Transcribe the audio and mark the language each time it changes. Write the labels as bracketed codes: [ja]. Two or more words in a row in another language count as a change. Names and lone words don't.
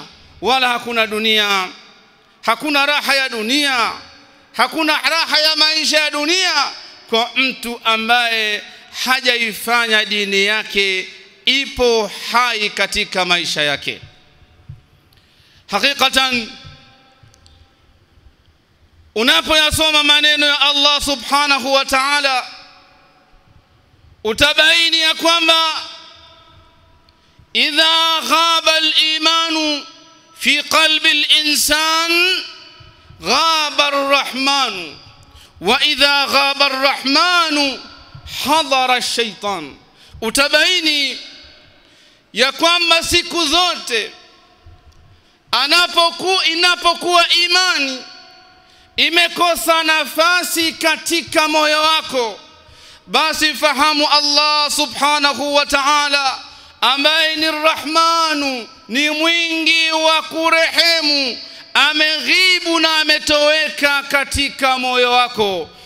[sw] Wala hakuna dunia, hakuna raha ya dunia, hakuna raha ya maisha ya dunia kwa mtu ambaye hajaifanya dini yake ipo hai katika maisha yake. Hakikatan unapoyasoma maneno ya Allah [ar] سبحانه وتعالى, [sw] utabaini ya kwamba [ar] إذا غاب الإيمان في قلب الإنسان غاب الرحمن، وإذا غاب الرحمن حضر الشيطان. [sw] Utabaini ya kwamba siku zote inapokuwa imani imekosa nafasi katika moyo wako, basi fahamu Allah [ar] سبحانه وتعالى [sw] ambaye ni Rahmanu, ni mwingi wa kurehemu, ameghibu na ametoweka katika moyo wako.